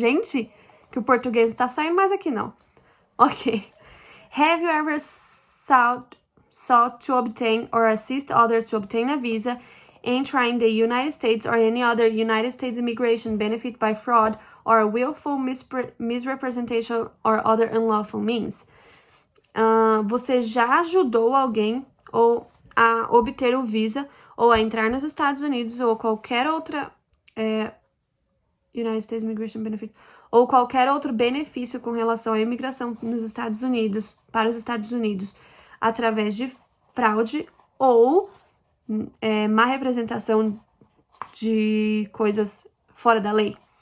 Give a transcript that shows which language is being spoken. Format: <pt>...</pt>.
<pt>Gente, que o português está saindo, mas aqui não. Ok.</pt> <en>Have you ever sought to obtain or assist others to obtain a visa, entering the United States or any other United States immigration benefit by fraud or willful misrepresentation or other unlawful means?</en> <pt>Você já ajudou alguém ou a obter o visa ou a entrar nos Estados Unidos ou qualquer outra</pt> <en>United States Immigration Benefit</en> <pt>ou qualquer outro benefício com relação à imigração nos Estados Unidos, para os Estados Unidos, através de fraude ou má representação de coisas fora da lei?</pt>